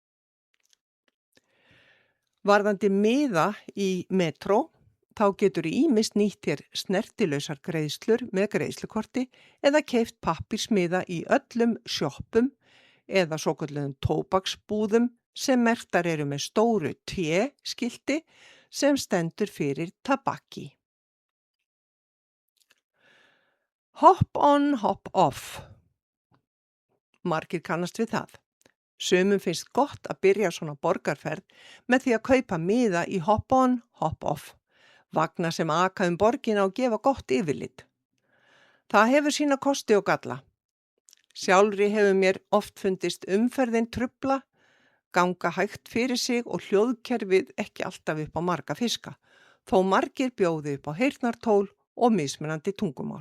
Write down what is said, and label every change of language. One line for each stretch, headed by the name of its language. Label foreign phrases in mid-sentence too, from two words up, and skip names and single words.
Icelandic: Varðandi miða í metró, þá getur ýmist nýtt þér snertilausar greiðslur með greiðslukorti eða keypt pappírsmiða í öllum sjoppum eða svokölluðum tóbaksbúðum sem merktar eru með stóru T-skilti sem stendur fyrir tabakki.
English: Hop on, hop off.
Icelandic: Margir kannast við það. Sumum finnst gott að byrja svona borgarferð með því að kaupa miða í
English: hop on, hop off.
Icelandic: Vagna sem aka borgina og gefa gott yfirlit. Það hefur sína kosti og galla. Sjálfri hefur mér oft fundist umferðin trufla, ganga hægt fyrir sig og hljóðkerfið ekki alltaf upp á marga fiska, þó margir bjóði upp á heyrnartól og mismunandi tungumál.